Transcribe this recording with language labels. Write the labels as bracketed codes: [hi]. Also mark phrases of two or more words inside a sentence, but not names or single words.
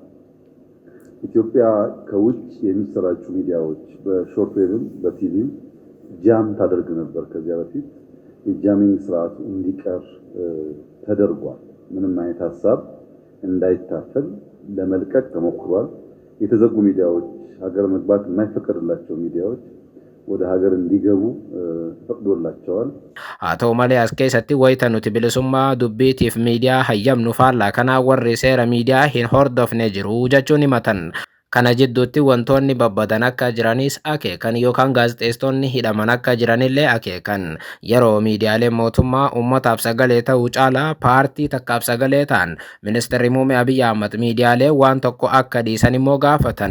[am] ኢትዮጵያ ከውጭ የሚሰራጩ ሚዲያዎች በሾርት ዌቭም በቲቪም ጃም ታደርግ ነበር። ከዚያ በፊት የጃሚንግ ስርዓቱ እንዲቀር ተደርጓል። ምንም አይነት ሀሳብ እንዳይታፈል ለመልቀቅ ተሞክሯል። የተዘጉ ሚዲያዎች ሀገር መግባት የማይፈቀድላቸው ሚዲያዎች ወደ ሀገር እንዲገቡ ፈቅዶላቸዋል። [om] አቶ ማሊያስ keessatti wayita nuti bilisummaa dubbiitiif miidiyaa hayyamnu faallaa kana warri seera miidiyaa hin hordofne jiru jechuun himatan. Kana jidduutti wantoonni babbadan akka jiranis akeekan yookaan gaazexeessitoonni hidhaman akka jiranillee akeekan. Yeroo miidiyaaleen mootummaa uummataaf sagalee ta'uu caalaa paartii takkaaf sagalee ta'an Ministeerri Muummee Abiyyi Ahmad miidiyaalee waan tokko akka dhiisan immoo gaafatan.